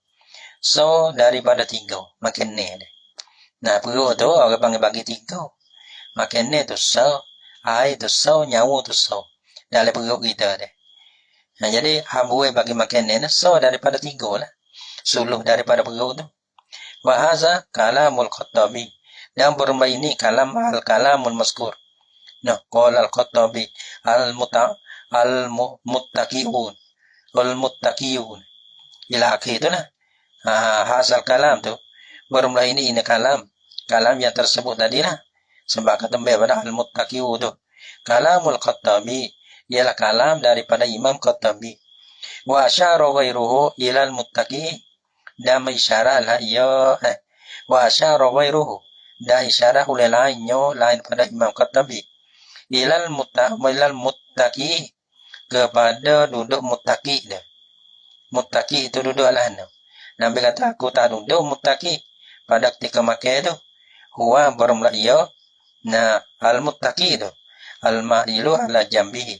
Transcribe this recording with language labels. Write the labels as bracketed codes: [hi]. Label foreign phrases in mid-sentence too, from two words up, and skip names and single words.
[ms] So daripada 3 makan ni. Nah perut tu orang panggil bagi 3. Makan ni tu so, air tu so, nyawa tu so. Dalam perut kita deh. Jadi hambuai bagi makan ni so daripada 3 lah. Suluh daripada perut tu. [ar] وهذا كلام الخطابي. [ms] Dan bermain ini [ar] كلام المذكور قال الخطابي المتقيين إلى آخر [ms] tu lah. Hasil kalam tu bermula ini kalam yang tersebut tadi lah. Sebab kata pada al-muttaqiyun tu [ar] كلام الخطابي [ms] ialah kalam daripada Imam Khattabi. [ar] وأشار غيره إلى المتقي [ms] dan mengisyaratlah [ar] وأشار غيره [ms] dan isyarat oleh lain pada Imam Khattabi [ar] إلى المتقي [ms] kepada duduk muttaqi dia. Muttaqi itu duduk alana. Nabi kata aku tak duduk muttaqi pada ketika makan tu. [ar] Huwa bermula المتقي tu المائل على جنبه.